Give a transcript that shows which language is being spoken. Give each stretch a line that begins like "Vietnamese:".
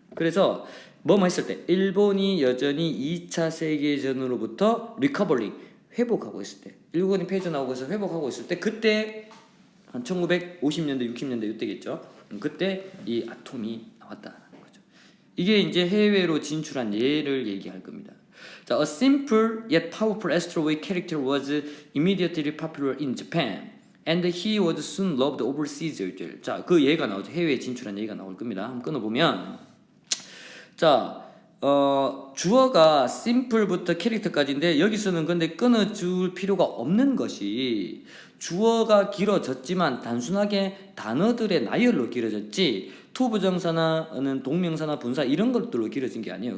Korean: 그래서 뭐뭐 했을 때 일본이 여전히 2차 세계전으로부터 리커버링 회복하고 있을 때, 일본이 패전하고 있어 회복하고 있을 때, 그때 한 1950년대 60년대 이때겠죠. 그때 이 아톰이 나왔다는 거죠. 이게 이제 해외로 진출한 예를 얘기할 겁니다. 자,
English: a simple yet powerful Astro Boy character was immediately popular in Japan, and he was soon loved overseas.
Korean: 자, 그 예가 나오죠. 해외에 진출한 예가 나올 겁니다. 한번 끊어보면, 자, 주어가 simple부터 캐릭터까지인데 여기서는 근데 끊어줄 필요가 없는 것이 주어가 길어졌지만 단순하게 단어들의 나열로 길어졌지 투부정사나 동명사나 분사 이런 것들로 길어진 게 아니에요.